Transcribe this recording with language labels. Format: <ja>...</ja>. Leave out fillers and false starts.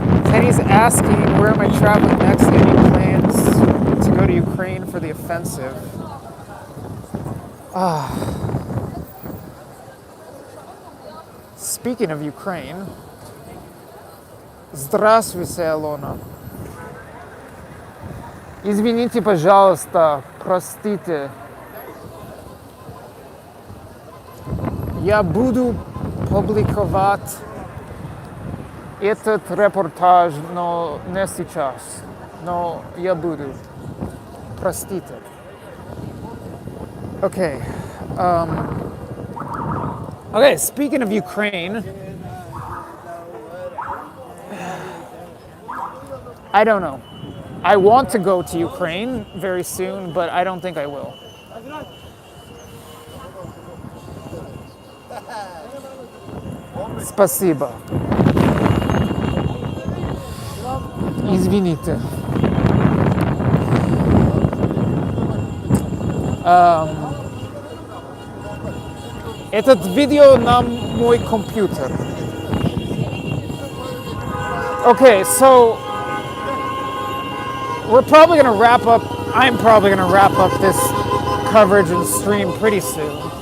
<en>Kenny's asking, where am I traveling next? Any plans to go to Ukraine for the offensive? Speaking of Ukraine,</en> <ru>здравствуйте,</ru> <en>Алона.</en> <ru>Извините, пожалуйста, простите. Я буду публиковать этот репортаж, но не сейчас. Но я буду. Простите.</ru> <en>Okay. Okay, speaking of Ukraine, I don't know. I want to go to Ukraine very soon, but I don't think I will.</en> <ru>Спасибо. Извините. Этот видео на мой компьютер.</ru> <en>Okay, so we're probably going to wrap up, I'm probably going to wrap up this coverage and stream pretty soon.</en>